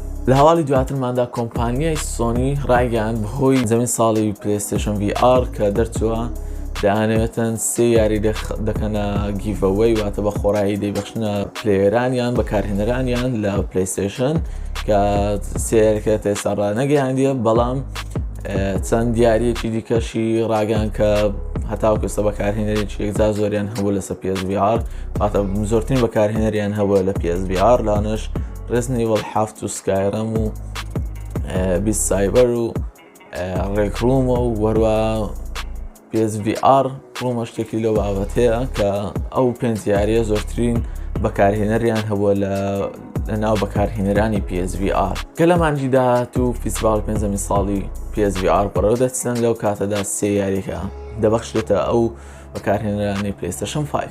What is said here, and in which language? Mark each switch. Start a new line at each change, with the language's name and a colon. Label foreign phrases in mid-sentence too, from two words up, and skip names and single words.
Central Kurdish: لە هەواڵی دواترماندا کۆمپانیای سۆنی ڕایگەیاند بەهۆی زەمین ساڵی پلەیستێشن VR کە دەرچووە دەیانەوێتن 3 یاری دەکەنە گیڤەوەی واتە بە خۆڕایی دەیبەخشنە پلێیەرانیان بەکارهێنەرانیان لە پلەیستێشن کە 3 یاریەکە تا ئێستا ڕانەگەیاندیە، بەڵام چەند دیارەیەکی دیکەشی ڕاگەیان کە هەتاوەکو ئێستا بەکارهێنەرێکی یەکجار زۆریان هەبوو لەسەر PSVR واتە زۆرترین بەکارهێنەریان هەبووە لە PSVR لانش Resident Evil 7 و Skyrim و Beast Saber و Rec Room و وەروە PSVR ڕوومە شتێکی لەو بابەتەیە کە ئەو 5 یاریە زۆرترین بەکارهێنەریان هەبووە لە ناو بەکارهێنەرانی PSVR کە لە مانجی داهاتوو فیستیڤاڵ 5 ساڵی PSVR بەڕێوە دەچن لەو کاتەدا 3 یاریەکە دەبەخشێتە ئەو بەکارهێنەرانی PlayStation 5.